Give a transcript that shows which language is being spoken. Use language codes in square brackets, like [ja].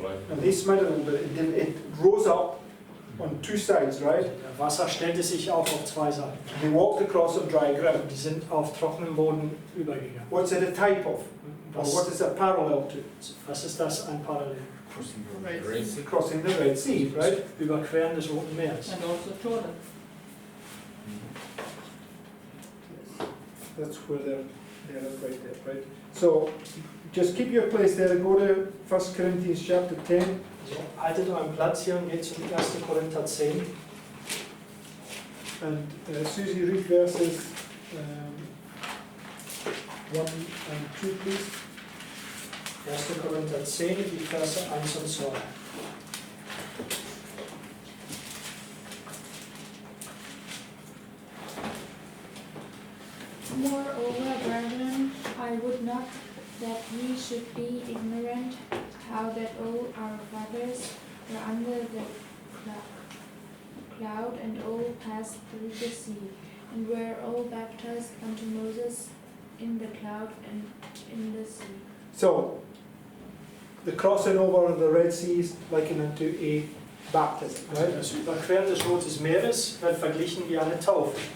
[en] And they smelled it a little bit. It rose up on two sides, right? [de] Das Wasser stellte sich auch auf zwei Seiten. [en] And they walked across on dry ground. [de] Die sind auf trockenem Boden übergegangen. [en] What's it a type of? Or what is it parallel to? [de] Was ist das ein Parallel? [en] Crossing the Red Sea, right? [de] Überqueren des Roten Meeres. [en] And also Jordan. That's where they're right there, right? So just keep your place there. Go to 1 Corinthians chapter 10. [de] So, haltet euren Platz hier und geht zum 1. Korinther 10. [en] And Susie, read verses 1 and 2, please. [de] 1. Korinther 10, die Verse 1 und 2. [en] Moreover, brethren, I would not that ye should be ignorant how that all our fathers were under the cloud and all passed through the sea, and were all baptized unto Moses in the cloud and in the sea. So the crossing over of the Red Sea is likened unto a baptism, right? [de] Das Überqueren des Roten Meeres wird verglichen wie eine Taufe.